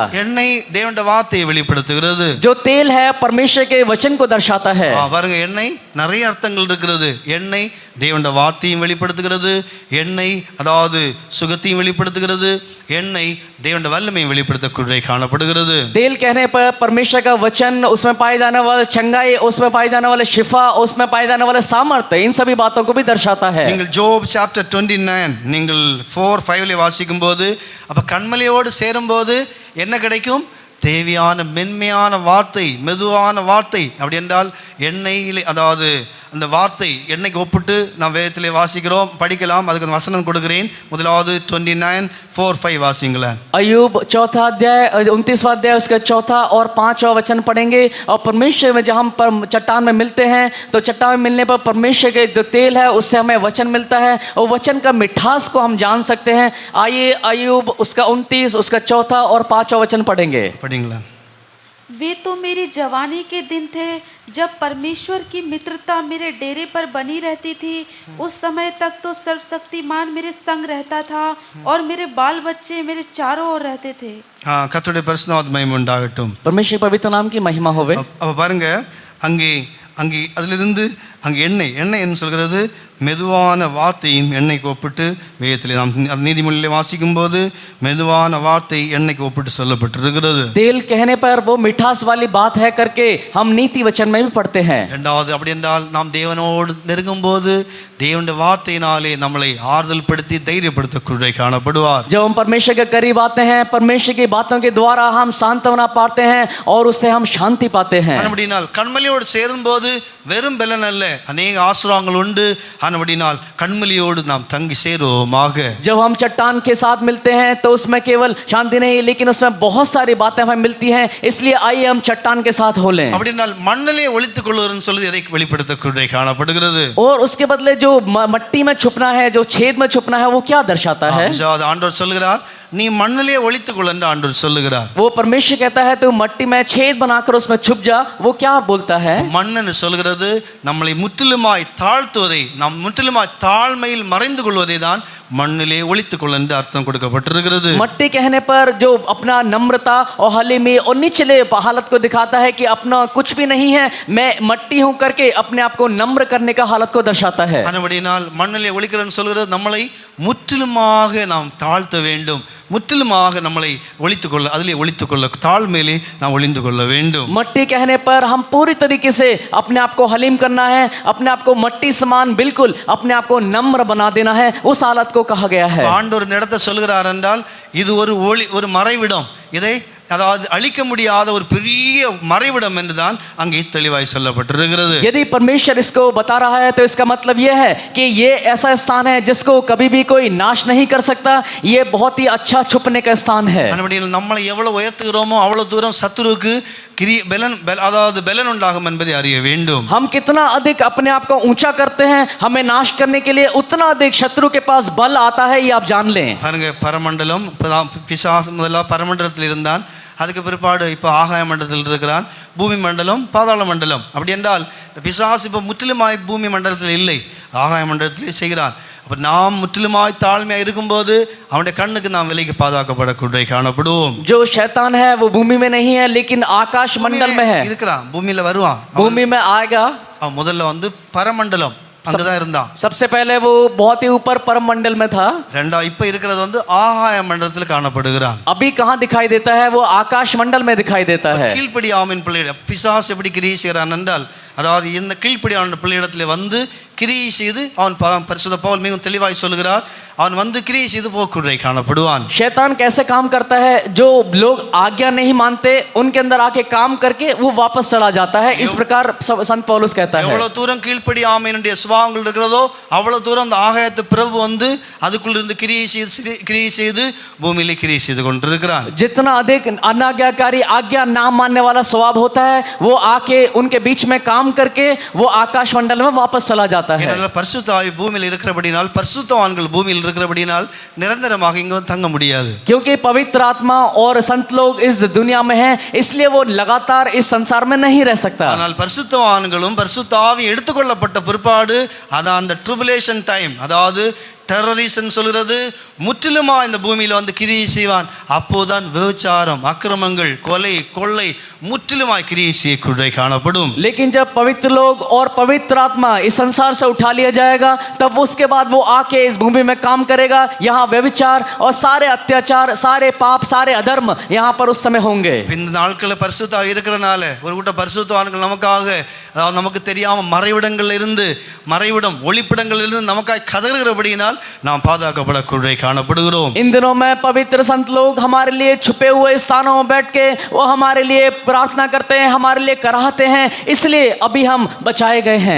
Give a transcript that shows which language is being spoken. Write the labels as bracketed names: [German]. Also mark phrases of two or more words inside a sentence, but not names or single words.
[Tamil] எண்ணெய் தேவனுடைய வார்த்தையை வெளிப்படுத்துகிறது. [Hindi] जो तेल है परमेश्वर के वचन को दर्शाता है. [Tamil] பாருங்க, எண்ணெய் நிறைய அர்த்தங்கள் இருக்கிறது. எண்ணெய் தேவனுடைய வார்த்தையும் வெளிப்படுத்துகிறது, எண்ணெய் அதாவது சுகத்தையும் வெளிப்படுத்துகிறது, எண்ணெய் தேவனுடைய வல்லமையும் வெளிப்படுத்தக்கூடை காணப்படுகிறது. [Hindi] तेल कहने पर परमेश्वर का वचन, उसमें पाए जाने वाले चंगाई, उसमें पाए जाने वाले शिफा, उसमें पाए जाने वाले सामर्थ्य, इन सभी बातों को भी दर्शाता है. [Tamil] நீங்கள் [English] Job chapter [Tamil] 29 நீங்கள் 4:5 வாசிக்கும் போது, அப்ப கண்மலையோடு சேரும்போது என்ன கிடைக்கும்? தேவையான மென்மையான வார்த்தை, மெதுவான வார்த்தை. அப்படி என்றால் எண்ணெயிலே, அதாவது அந்த வார்த்தை எண்ணெய்க்கு ஒப்பிட்டு நாம் வேதத்திலே வாசிக்கிறோம், படிக்கலாம். அதுக்கு வசனம் கொடுக்கிறேன். முதலாவது 29:4-5 வாசிங்களேன். [Hindi] अय्यूब 4 अध्याय 29वां अध्याय उसका 4 और 5वां वचन पढ़ेंगे. और परमेश्वर में जब हम चट्टान में मिलते हैं तो चट्टान में मिलने पर परमेश्वर के जो तेल है उससे हमें वचन मिलता है और वचन का मिठास को हम जान सकते हैं. आइए अय्यूब उसका 29 उसका 4 और 5वां वचन पढ़ेंगे. [Tamil] படிங்களேன். [Hindi] वे तो मेरी जवानी के दिन थे जब परमेश्वर की मित्रता मेरे डेरे पर बनी रहती थी. उस समय तक तो सर्वशक्तिमान मेरे संग रहता था और मेरे बाल बच्चे मेरे चारों ओर रहते थे. [Tamil] கர்த்தருடைய பரிசுத்த மகிமை உண்டாகட்டும். [Hindi] परमेश्वर पवित्र नाम की महिमा होवे. [Tamil] அப்ப பாருங்க, அங்கே அங்கே அதிலிருந்து அங்கே எண்ணெய் என்ன சொல்கிறது? மெதுவான வார்த்தையும் எண்ணெய்க்கு ஒப்பிட்டு வேதத்திலே நாம் நீதிமொழியிலே வாசிக்கும் போது மெதுவான வார்த்தை எண்ணெய்க்கு ஒப்பிட்டு சொல்லப்பட்டிருக்கிறது. [Hindi] तेल कहने पर वो मिठास वाली बात है करके हम नीति वचन में भी पढ़ते हैं. [Tamil] இரண்டாவது, அப்படி என்றால் நாம் தேவனோடு நெருங்கும் போது தேவனுடைய வார்த்தையினாலே நம்மளை ஆறுதல் படுத்தி தைரியப்படுத்தக்கூட காணப்படுவார். [Hindi] जब हम परमेश्वर के करीब आते हैं, परमेश्वर की बातों के द्वारा हम सांत्वना पाते हैं और उससे हम शांति पाते हैं. [Tamil] அப்படினால் கண்மலையோடு சேரும்போது வெறும் பலன் அல்ல, अनेक ஆசீர்வாதங்கள் உண்டு. அப்படினால் கண்மலையோடு நாம் தங்கி சேருவோமாக. [Hindi] जब हम चट्टान के साथ मिलते हैं तो उसमें केवल शांति नहीं, लेकिन उसमें बहुत सारी बातें हमें मिलती हैं. इसलिए आइए हम चट्टान के साथ हो लें. [Tamil] அப்படினால் மண்ணிலே ஒளித்துக் கொள்ளுவதுன்னு சொல்லி எதை வெளிப்படுத்தக்கூட காணப்படுகிறது. [Hindi] और उसके बदले जो मट्टी में छुपना है, जो छेद में छुपना है, वो क्या दर्शाता है? [Tamil] ஆண்டவர் சொல்கிறார், நீ மண்ணிலே ஒளித்துக் கொள் என்று ஆண்டவர் சொல்லுகிறார். [Hindi] वो परमेश्वर कहता है तू मट्टी में छेद बनाकर उसमें छुप जा. वो क्या बोलता है? [Tamil] மண்ணு சொல்கிறது நம்மளை முற்றிலுமாய் தாழ்த்துவதை, நாம் முற்றிலுமாய் தாழ்மையில் மறைந்து கொள்வதை தான் மண்ணிலே ஒளித்துக் கொள் என்று அர்த்தம் கொடுக்கப்பட்டிருக்கிறது. [Hindi] मट्टी कहने पर जो अपना नम्रता और हलीमी और निचले हालत को दिखाता है कि अपना कुछ भी नहीं है, मैं मट्टी हूं करके अपने आप को नम्र करने का हालत को दर्शाता है. [Tamil] அப்படினால் மண்ணிலே ஒளிக்கிறன்னு சொல்கிறது நம்மளை முற்றிலுமாக நாம் தாழ்த்த வேண்டும், முற்றிலுமாக நம்மளை ஒளித்துக் கொள்ள, அதிலே ஒளித்துக் கொள்ள, தாழ்மையிலே நாம் ஒளிந்து கொள்ள வேண்டும். [Hindi] मट्टी कहने पर हम पूरी तरीके से अपने आप को हलीम करना है, अपने आप को मट्टी समान बिल्कुल अपने आप को नम्र बना देना है. उस हालत को कहा गया है. [Tamil] ஆண்டவர் இந்த இடத்தை சொல்கிறார் என்றால் இது ஒரு மறைவிடம், இதை அதாவது அழிக்க முடியாத ஒரு பெரிய மறைவிடம் என்றுதான் அங்கே தெளிவாய் சொல்லப்பட்டிருக்கிறது. [Hindi] यदि परमेश्वर इसको बता रहा है तो इसका मतलब यह है कि ये ऐसा स्थान है जिसको कभी भी कोई नाश नहीं कर सकता. ये बहुत ही अच्छा छुपने का स्थान है. [Tamil] அப்படினால் நம்மளை எவ்வளவு உயர்த்துகிறோமோ அவ்வளவு தூரம் சத்துருக்கு அதாவது பலன் உண்டாகும் என்பதை அறிய வேண்டும். [Hindi] हम कितना अधिक अपने आप को ऊंचा करते हैं, हमें नाश करने के लिए उतना अधिक शत्रु के पास बल आता है, ये आप जान लें. [Tamil] பாருங்க, பரமண்டலம் பிசாசு முதல்ல பரமண்டலத்தில் இருந்தான், அதுக்கு பிற்பாடு இப்போ ஆகாய மண்டலத்தில் இருக்கிறான், பூமி மண்டலம், பாதாள மண்டலம். அப்படி என்றால் பிசாசு இப்போ முற்றிலுமாய் பூமி மண்டலத்தில் இல்லை, ஆகாய மண்டலத்திலே செய்கிறான். அப்போ நாம் முற்றிலுமாய் தாழ்மையாக இருக்கும்போது அவனுடைய கண்ணுக்கு நாம் விலைக்கு பாதுகாக்கப்படக்கூடிய காணப்படுவோம். [Hindi] जो शैतान है वो भूमि में नहीं है लेकिन आकाश मंडल में है. [Tamil] இருக்கிறான், பூமியில வருவான், [Hindi] भूमि में आएगा. [Tamil] அவன் முதல்ல பரமண்டலம், அங்கதான் இருந்தான். [Hindi] सबसे पहले वो बहुत ही ऊपर परम मंडल में था. [Tamil] ரெண்டா இப்ப இருக்கிறது வந்து ஆகாய மண்டலத்தில் காணப்படுகிறான். [Hindi] अभी कहाँ दिखाई देता है? वो आकाश मंडल में दिखाई देता है. [Tamil] கீழ்ப்படி ஆவின் பிள்ளை பிசாசு எப்படி கிரியை செய்கிறான் என்றால், அதாவது இந்த கீழ்ப்படி அவன் பிள்ளையிடத்தில் வந்து கிரியை செய்து அவன் பரிசுத்த பவுல் மிகவும் தெளிவாய் சொல்லுகிறார், அவன் வந்து கிரியை செய்து போக்குறை காணப்படுவான். [Hindi] शैतान कैसे काम करता है? जो लोग आज्ञा नहीं मानते उनके अंदर आके काम करके वो वापस चला जाता है. इस प्रकार संत पौलुस कहता है. [Tamil] எவ்வளவு தூரம் கீழ்ப்படி ஆமையினுடைய சுபாவங்கள் இருக்கிறதோ அவ்வளவு தூரம் அந்த ஆகாயத்து பிரபு வந்து அதுக்குள்ள இருந்து கிரியை செய்து பூமியிலே கிரியை செய்து கொண்டிருக்கிறான். [Hindi] जितना अधिक अनाज्ञाकारी आज्ञा ना मानने वाला स्वभाव होता है, वो आके उनके बीच में काम करके वो आकाश मंडल में वापस चला जाता है. [Tamil] ஏனென்றால் பரிசுத்த ஆவி பூமியில் இருக்கிறபடினால், பரிசுத்தவான்கள் பூமியில் இருக்கிறபடினால் நிரந்தரமாக இங்க தங்க முடியாது. [Hindi] क्योंकि पवित्र आत्मा और संत लोग इस दुनिया में हैं, इसलिए वो लगातार इस संसार में नहीं रह सकता. [Tamil] ஆனால் பரிசுத்தவான்களும் பரிசுத்த ஆவி எடுத்துக்கொள்ளப்பட்ட பிற்பாடு அதான் அந்த [English] tribulation time, [Tamil] அதாவது டெரரிசம் சொல்கிறது, முற்றிலுமா இந்த பூமியில் வந்து கிரியை செய்வான். அப்போதான் விபச்சாரம், அக்கிரமங்கள், கொலை, கொள்ளை முற்றிலுமாய் கிரியை செய்யக்கூடிய காணப்படும். [Hindi] लेकिन जब पवित्र लोग और पवित्र आत्मा इस संसार से उठा लिया जाएगा, तब उसके बाद वो आके इस भूमि में काम करेगा. यहाँ व्यभिचार और सारे अत्याचार, सारे पाप, सारे अधर्म यहाँ पर उस समय होंगे. [Tamil] இந்த நாட்களில் பரிசுத்த இருக்கிறனால ஒரு கூட்ட பரிசுத்தவான்கள் நமக்காக, அதாவது நமக்கு தெரியாம மறைவிடங்கள் இருந்து, மறைவிடம் ஒளிப்பிடங்கள் இருந்து நமக்காக கதறுகிறபடியினால் நாம் பாதுகாக்கப்படக்கூடிய காணப்படுகிறோம். [Hindi] इन दिनों में पवित्र संत लोग हमारे लिए छुपे हुए स्थानों में बैठ के वो हमारे लिए प्रार्थना करते हैं, हमारे लिए कराहते हैं, इसलिए अभी हम बचाए गए हैं.